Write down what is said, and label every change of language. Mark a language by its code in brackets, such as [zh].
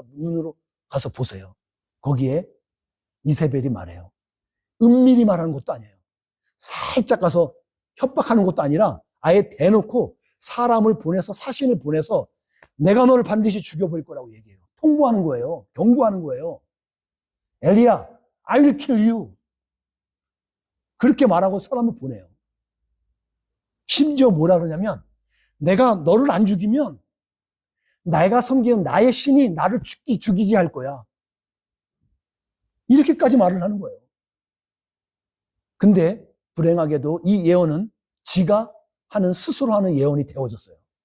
[ko] 눈으로 가서 보세요. 거기에 이세벨이 말해요. 은밀히 말하는 것도 아니에요. 살짝 가서 협박하는 것도 아니라 아예 대놓고 사람을 보내서 사신을 보내서 내가 너를 반드시 죽여버릴 거라고 얘기해요. 통보하는 거예요. 경고하는 거예요. [en] 엘리야, I will kill you. [ko] 그렇게 말하고 사람을 보내요. 심지어 뭐라 그러냐면 내가 너를 안 죽이면 내가 섬기는 나의 신이 나를 죽이게 할 거야. 이렇게까지 말을 하는 거예요. 근데 불행하게도 이 예언은 지가 스스로 하는 예언이 되어졌어요.